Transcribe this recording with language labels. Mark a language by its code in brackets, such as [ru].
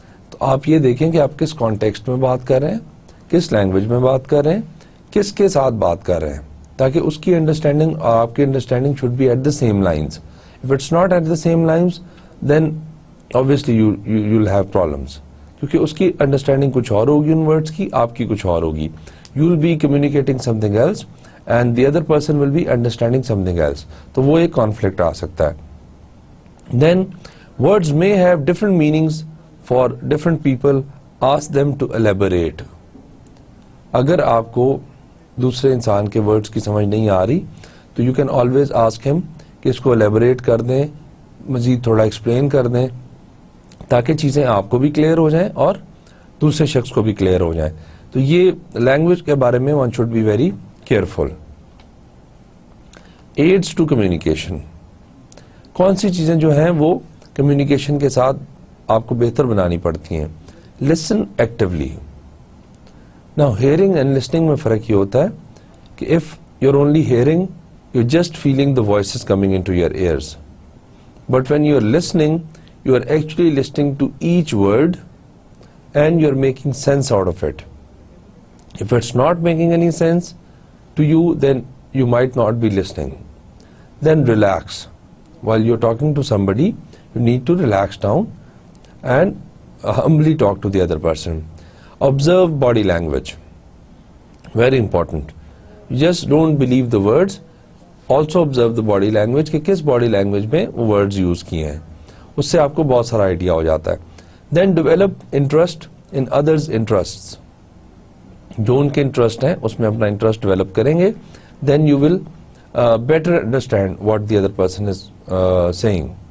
[ur] تو آپ یہ دیکھیں کہ آپ کس کانٹیکسٹ میں بات کر رہے ہیں, کس لینگویج میں بات کر رہے ہیں, کس کے ساتھ بات کر رہے ہیں, تاکہ اس کی انڈرسٹینڈنگ اور آپ کی understanding [en] Should be at the same lines. If it's not at the same lines then obviously you'll have problems, [ur] کیونکہ اس کی انڈرسٹینڈنگ کچھ اور ہوگی [en] ان ورڈس کی, آپ کی کچھ اور ہوگی. You will be communicating something else and the other person will be understanding something else. [ur] تو وہ ایک کانفلکٹ آ سکتا ہے. [en] Then words may have different meanings for different people. Ask them to elaborate. [ur] اگر آپ کو دوسرے انسان کے ورڈس کی سمجھ نہیں آ رہی تو [en] you can always ask him [ur] کہ اس کو الیبوریٹ کر دیں, مزید تھوڑا ایکسپلین کر دیں, تاکہ چیزیں آپ کو بھی کلیئر ہو جائیں اور دوسرے شخص کو بھی کلیئر ہو جائیں. تو یہ لینگویج کے بارے میں [en] One should be very careful. [ur] Ads to communication, کون سی چیزیں جو ہیں وہ کمیونیکیشن کے ساتھ آپ کو بہتر بنانی پڑتی ہیں. [en] Listen actually. Now hearing and listening [ur] میں فرق یہ ہوتا ہے کہ [en] if you're only hearing, you're just feeling the voices coming into your ears. But when you're listening, you are actually listening to each word and you're making sense out of it. If it's not making any sense to you, then you might not be listening. Then relax. While you're talking to somebody, you need to relax down and humbly talk to the other person. Observe body language. Very important. You just don't believe the words. Also observe the body language [ur] کہ کس body language میں وہ words use کیے ہیں, اس سے آپ کو بہت سارا آئیڈیا ہو جاتا ہے. [en] Then develop interest in others interest. [ur] جو ان کے انٹرسٹ ہیں اس میں اپنا انٹرسٹ ڈیولپ کریں گے. [en] Then you will better understand what the other person is saying.